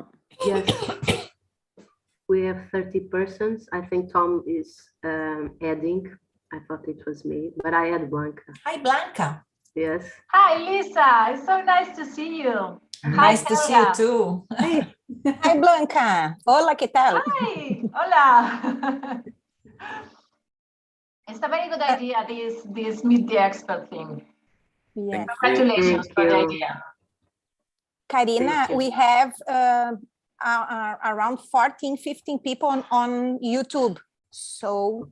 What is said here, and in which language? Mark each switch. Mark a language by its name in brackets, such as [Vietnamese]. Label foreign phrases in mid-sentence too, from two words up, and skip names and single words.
[English] Yes, we have 30 persons. I think Tom is adding. I thought it was me, but I had Blanca. Hi, Blanca. Yes. Hi, Lisa. It's so nice to see you. Nice to see you too. Hi, Blanca. [Spanish] Hola, ¿qué tal? [English] Hi. Hola. It's a very good idea, this meet the expert thing. Yes. Congratulations for the idea. Karina, we have around 14, 15 people on YouTube. So